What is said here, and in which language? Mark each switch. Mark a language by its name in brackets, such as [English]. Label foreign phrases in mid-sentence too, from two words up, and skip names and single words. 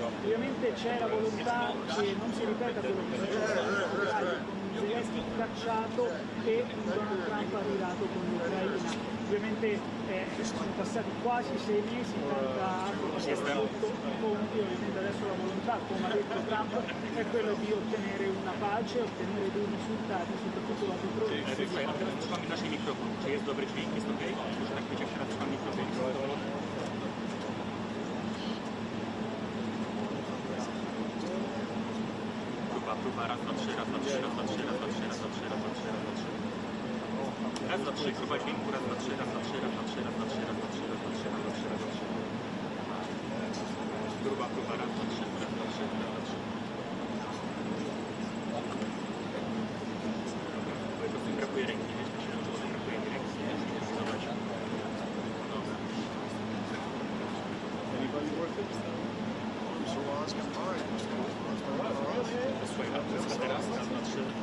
[Italian] Ovviamente c'è la volontà che non si ripeta quello che è successo con Zelensky cacciato e Donald Trump arrivato con l'Ucraina. Ovviamente sono passati quasi 6 mesi da sotto i conti, ovviamente adesso la volontà, come ha detto Trump, è quella di ottenere una pace, ottenere dei risultati, soprattutto la [Polish] Trzymamy nasz mikrofon. Czy jest dobry dźwięk? Jest ok? Może tak być, jak teraz trzymam mikrofon. Próba, raz, dwa, trzy, raz, dwa, trzy, raz, dwa, trzy, raz, dwa, trzy, raz, dwa, trzy, raz, dwa, trzy, raz, dwa, trzy. Raz, dwa, trzy, próba dźwięku, raz, dwa, trzy, raz, dwa, trzy, raz, dwa, trzy, raz, dwa, trzy, raz, dwa, trzy, raz, dwa, trzy, raz, dwa, trzy, raz, dwa, trzy. Próba, raz, dwa, trzy, raz, dwa, trzy, raz, dwa, trzy. Po prostu brakuje ręki, wiesz, to się nauczyło, że brakuje mi ręki. Zobacz. Dobra. [English] Anybody worth it? [Polish] Słuchaj, a teraz, raz, dwa, trzy.